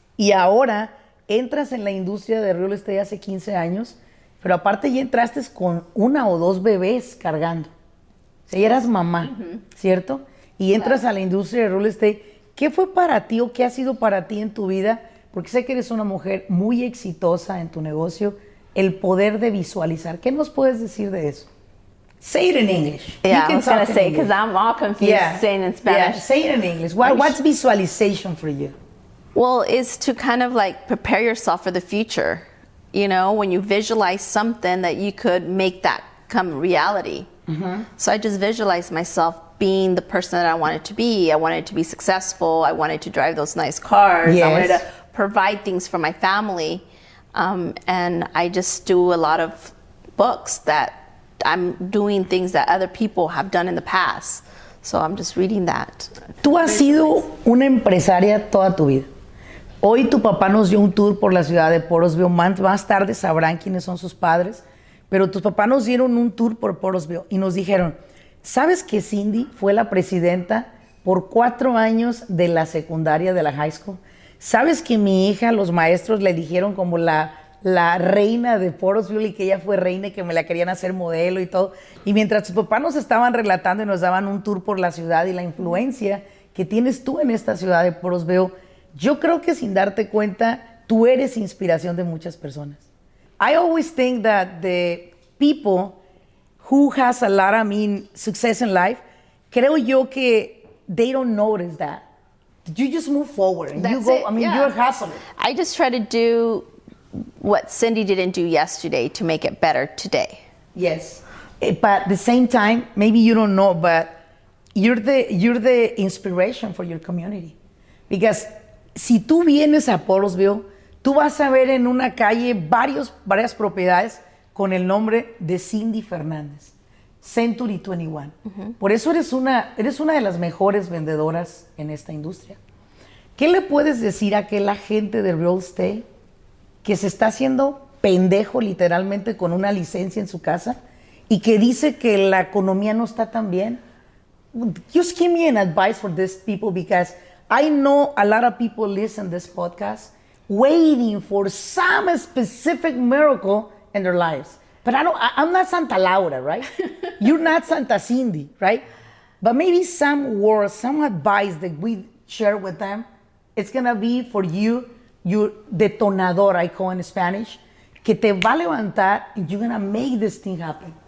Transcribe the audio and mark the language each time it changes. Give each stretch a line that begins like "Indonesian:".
Spanish: Y ahora entras en la industria de real estate hace 15 años, pero aparte ya entraste con 1 o 2 bebés cargando. O sea, ya eras mamá, ¿cierto? Y entras a la industria de real estate. ¿Qué fue para ti o qué ha sido para ti en tu vida? Porque sé que eres una mujer muy exitosa en tu negocio. El poder de visualizar. ¿Qué nos puedes decir de eso?
English: Say it in English. Yeah, I was going to say, because I'm all confused saying in Spanish. Yeah, say it in English. What's visualization for you? Well, it's to kind of like prepare yourself for the future. You know, when you visualize something that you could make that come reality. So I just visualized myself being the person that I wanted to be. I wanted to be successful. I wanted to drive those nice cars. Yes. I wanted to provide things for my family. And I just do a lot of books that I'm doing things that other people have done in the past. So I'm just reading that.
Spanish: Tú has sido una empresaria toda tu vida. Hoy tu papá nos dio un tour por la ciudad de Porterville. Más tarde sabrán quiénes son sus padres. Pero tus papás nos dieron un tour por Porterville y nos dijeron, ¿sabes que Cindy fue la presidenta por 4 años de la secundaria de la high school? ¿Sabes que mi hija, los maestros la eligieron como la reina de Porterville y que ella fue reina y que me la querían hacer modelo y todo? Y mientras tus papás nos estaban relatando y nos daban un tour por la ciudad y la influencia que tienes tú en esta ciudad de Porterville, yo creo que sin darte cuenta, tú eres inspiración de muchas personas.
English: I always think that the people who has a lot of success in life,
Spanish: creo yo que
English: they don't notice that. You just move forward and you go, you're hustling. I just try to do what Cindy didn't do yesterday to make it better today. Yes. But at the same time, maybe you don't know, but you're the inspiration for your community. Because
Spanish: si tú vienes a Porterville, tú vas a ver en una calle varias propiedades con el nombre de Cindy Fernandez, Century 21. Por eso eres una de las mejores vendedoras en esta industria. ¿Qué le puedes decir a aquel agente de real estate que se está haciendo pendejo literalmente con una licencia en su casa y que dice que la economía no está tan bien?
English: Just give me an advice for these people, because I know a lot of people listen to this podcast waiting for some specific miracle in their lives. But I'm not Santa Laura, right? You're not Santa Cindy, right? But maybe some words, some advice that we share with them, it's going to be for you, your detonador, I call in Spanish,
Spanish: que te va a levantar
English: and you're going to make this thing happen.